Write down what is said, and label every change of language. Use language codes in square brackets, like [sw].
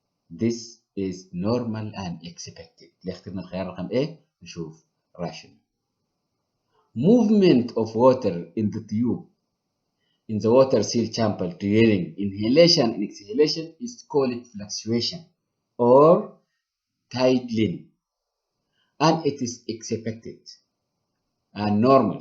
[en] This is normal and expected. [ar] اللي اخترنا الخيار رقم A نشوف rational. [en] Movement of water in the tube in the water seal chamber during inhalation and exhalation is called fluctuation or tidling. and it is expected and normal.